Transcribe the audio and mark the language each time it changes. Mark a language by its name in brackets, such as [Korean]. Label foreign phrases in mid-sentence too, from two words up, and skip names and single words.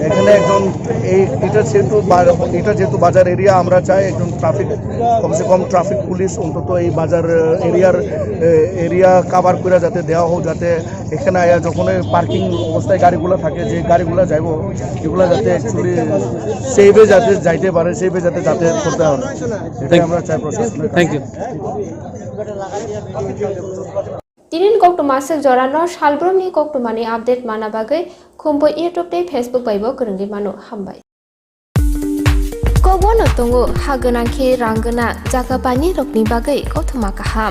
[Bangla] এখানে একজন এটা যেহেতু বাজার এরিয়া, আমরা চাই একজন [Hindi] कमसे कम [English] traffic police [Bangla] অন্তত এই বাজার এরিয়া কাভার করে যাতে দেওয়া হোক, যাতে এখানে আয়া যখন পার্কিং অবস্থায় গাড়িগুলো থাকে, যে গাড়িগুলো যাইব এগুলো যাতে অ্যাকচুয়ালি সেইভে যাতে যাইতে পারে, সেইভে যাতে যাতায়াত করতে হবে, এটাই আমরা চাই প্রশাসনের। [English] thank you. [Kok Borok] Tinin kokto masuk jorano salbrom ni kokto mani update mana bagai kumpo YouTube te Facebook baibo kerenggi manu hambai. Kobono tunggu hagenang ke ranggena jaga bani rokni bagai kothuma kaham.